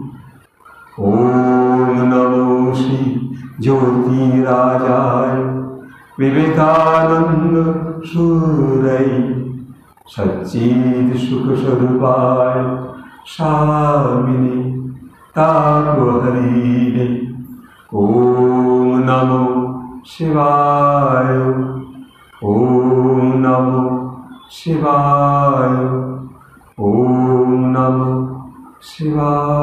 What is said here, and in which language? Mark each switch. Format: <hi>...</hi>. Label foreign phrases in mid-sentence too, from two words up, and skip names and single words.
<sa>ওম নমো শ্রী জ্যোতিরাজায় বিবেকানন্দ সুরায় সচ্চিদ সুখস্বরূপায় স্বামিনে তাপহরিণে। ওম নমো শিবায়, ওম নমো শিবায়, ওম নমো শিবায়।</sa>